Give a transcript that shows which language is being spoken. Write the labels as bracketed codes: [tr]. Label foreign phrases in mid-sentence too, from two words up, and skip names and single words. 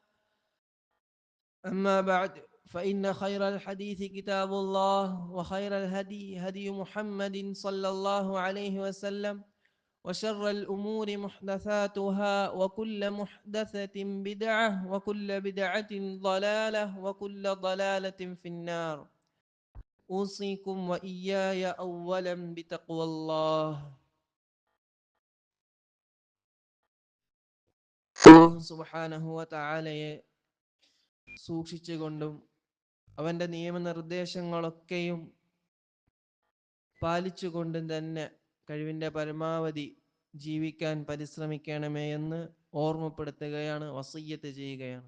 [ar] أما بعد فإن خير الحديث كتاب الله وخير الهدي هدي محمد صلى الله عليه وسلم وشر الأمور محدثاتها وكل محدثة بدعة وكل بدعة ضلالة وكل ضلالة في النار أوصيكم وإياي أولا بتقوى الله الله سبحانه [ml] വ തആലയെ സൂക്ഷിച്ചുകൊണ്ടും അവൻ്റെ നിയമനിർദ്ദേശങ്ങളൊക്കെയും പാലിച്ചുകൊണ്ടും തന്നെ കഴിവിൻ്റെ പരമാവധി ജീവിക്കാൻ പരിശ്രമിക്കണമേ എന്ന് ഓർമ്മപ്പെടുത്തുകയാണ്, വസിയ്യത്ത് ചെയ്യുകയാണ്.